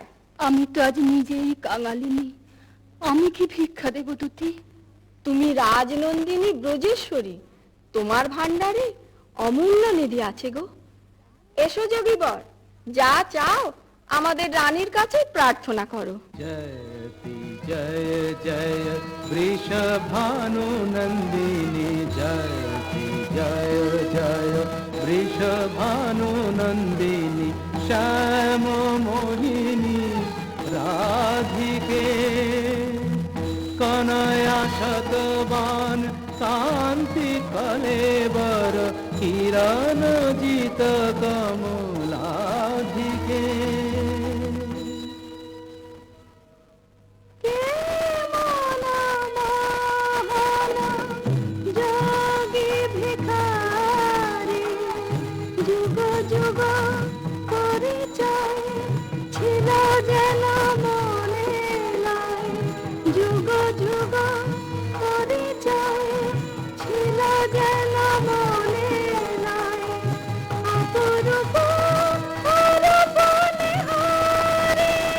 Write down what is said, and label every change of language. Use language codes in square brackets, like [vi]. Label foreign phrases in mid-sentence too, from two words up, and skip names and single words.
[bn] আমি তো আজ নিজেই কাঙালিনী, আমি কি ভিক্ষা দেব দুটি? তুমি রাজনন্দিনী ব্রজেশ্বরী, তোমার ভান্ডারে অমূল্য নিধি আছে গো। এসো যোগীবর, যা চাও আমাদের রানীর কাছে প্রার্থনা করো। [sa] जयति जय जय वृषभानु नन्दिनी, जयति जय जय वृषभानु नन्दिनी, श्याम मोहिनी राधिके कनया शतवान कांति कलेवर, किरण जित कमलाधिके। [bn] যোগী ভিখারি যুগ যুগ পরিচয় ছিল যেন মনে লাই, যুগ যুগ পরিচয় ছিল যেন মনে লাই, অপরূপ অরূপ নিহারি।